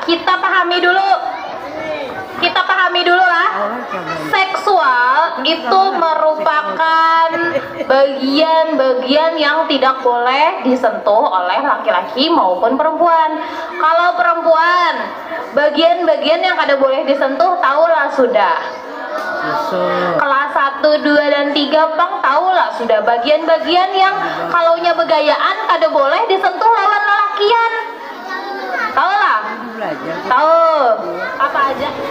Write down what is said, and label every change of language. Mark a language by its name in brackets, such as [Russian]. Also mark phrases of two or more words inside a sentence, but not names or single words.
[Indonesian] Kita pahami dulu lah. Seksual itu merupakan bagian-bagian yang tidak boleh disentuh oleh laki-laki maupun perempuan. Kalau perempuan, bagian-bagian yang kada boleh disentuh tahulah sudah. [Banjar] Kelas 1, 2, dan 3 Pang tahu lah sudah bagian-bagian yang kalaunya begayaan kada boleh disentuh lawan lelakian. [Indonesian] Tahu lah? Tahu. Apa aja?